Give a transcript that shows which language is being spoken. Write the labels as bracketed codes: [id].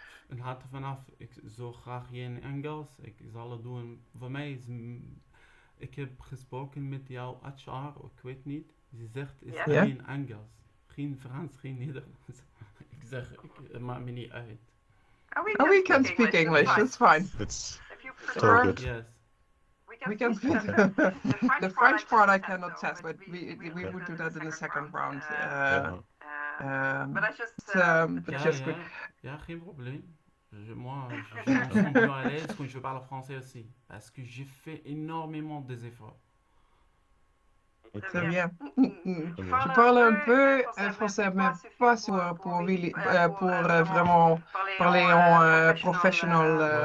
[nl] Het gaat er vanaf, ik zou graag geen Engels, ik zal het doen. Voor mij is, ik heb gesproken met jouw HR, ik weet niet, ze zegt is geen Engels. Geen Frans, geen Nederlands. Ik zeg, het maakt me niet uit. [en] We can speak English, that's fine. It's so good. Yes. We can speak. The French part I cannot test, but we would do that in the second round. But just quick. [nl] Ja, geen probleem. [fr] Moi, je me sens bien à l'aise quand je parle français aussi. Parce que j'ai fait énormément des efforts. Très bien. Je parle un peu français, mais pas pour vraiment parler en professionnel.